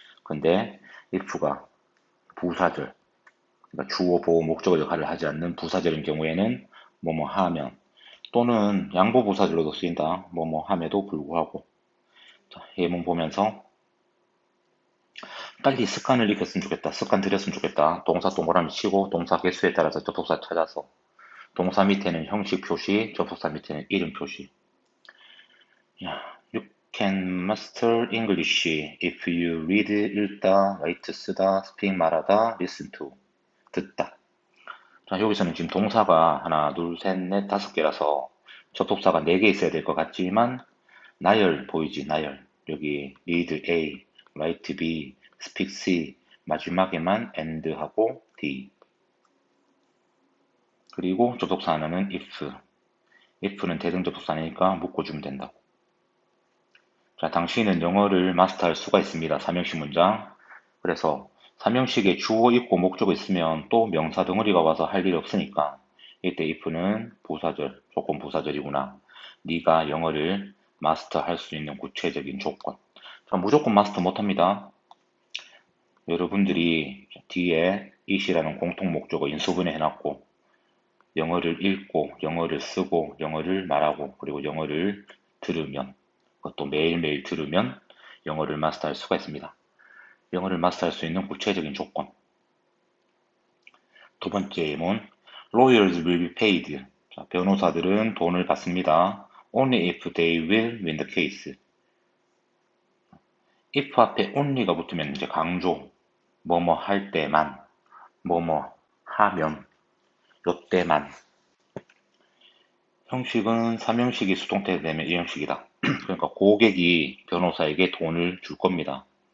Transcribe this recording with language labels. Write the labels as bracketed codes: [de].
[ko] 근데 if가 부사절, 그러니까 주어, 보어, 목적어 역할을 하지 않는 부사절인 경우에는 뭐뭐 하면, 또는 양보부사절로도 쓰인다. 뭐뭐 함에도 불구하고. 자, 예문 보면서 빨리 습관을 익혔으면 좋겠다. 습관 들였으면 좋겠다. 동사 동그라미 치고 동사 개수에 따라서 접속사 찾아서, 동사 밑에는 형식 표시, 접속사 밑에는 이름 표시. [en] 야, you can master English if you read, 읽다, write, 쓰다, speak, 말하다, listen to, 듣다. [ko] 자, 여기서는 지금 동사가 하나, 둘, 셋, 넷, 다섯 개라서 접속사가 4개 있어야 될 것 같지만, 나열 보이지, 나열. 여기 [en] read A, write B, speak C, [ko] 마지막에만 and 하고 D. 그리고 접속사 하나는 if. if는 대등접속사니까 묶어주면 된다고. 자, 당신은 영어를 마스터할 수가 있습니다. 3형식 문장. 그래서 3형식에 주어 있고 목적어 있으면 또 명사 덩어리가 와서 할 일 없으니까 이때 if는 부사절, 조건 부사절이구나. 네가 영어를 마스터할 수 있는 구체적인 조건. 자, 무조건 마스터 못합니다. 여러분들이 뒤에 it이라는 공통 목적어 인수분해 해놨고, 영어를 읽고, 영어를 쓰고, 영어를 말하고, 그리고 영어를 들으면, 그것도 매일매일 들으면 영어를 마스터할 수가 있습니다. 영어를 마스터할 수 있는 구체적인 조건. 두 번째 예문, [en] lawyers will be paid. [ko] 자, 변호사들은 돈을 받습니다. [en] Only if they will win the case. [ko] if 앞에 only가 붙으면 이제 강조, 뭐뭐 할 때만, 뭐뭐 하면, 요때만. 형식은 3형식이 수동태가 되면 이 형식이다. 그러니까 고객이 변호사에게 돈을 줄 겁니다.